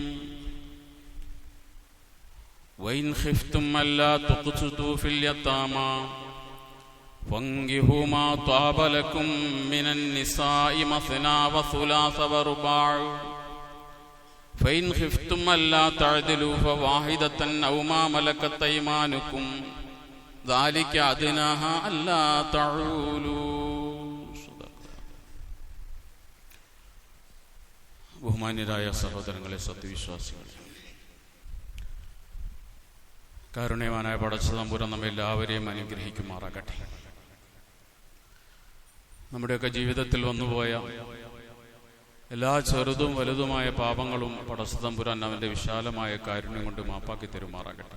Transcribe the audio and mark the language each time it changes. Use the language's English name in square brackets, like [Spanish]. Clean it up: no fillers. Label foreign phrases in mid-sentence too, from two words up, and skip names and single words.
[Arabic] وإن خفتم ألا تقسطوا في اليتامى فانكحوا ما طاب لكم من النساء مثنى وثلاث ورباع فإن خفتم ألا تعدلوا فواحدة أو ما ملكت أيمانكم ذلك أدنى ألا تعولوا. [Malayalam] ബഹുമാന്യരായ സഹോദരങ്ങളെ, സത്യവിശ്വാസികളെ, കാരുണ്യവാനായ പടച്ച തമ്പുരാൻ നമ്മെ എല്ലാവരെയും അനുഗ്രഹിക്കുമാറാകട്ടെ. നമ്മുടെയൊക്കെ ജീവിതത്തിൽ വന്നുപോയ എല്ലാ ചെറുതും വലുതുമായ പാപങ്ങളും പടച്ച തമ്പുരാൻ അവന്റെ വിശാലമായ കാരുണ്യം കൊണ്ട് മാപ്പാക്കി തരുമാറാകട്ടെ.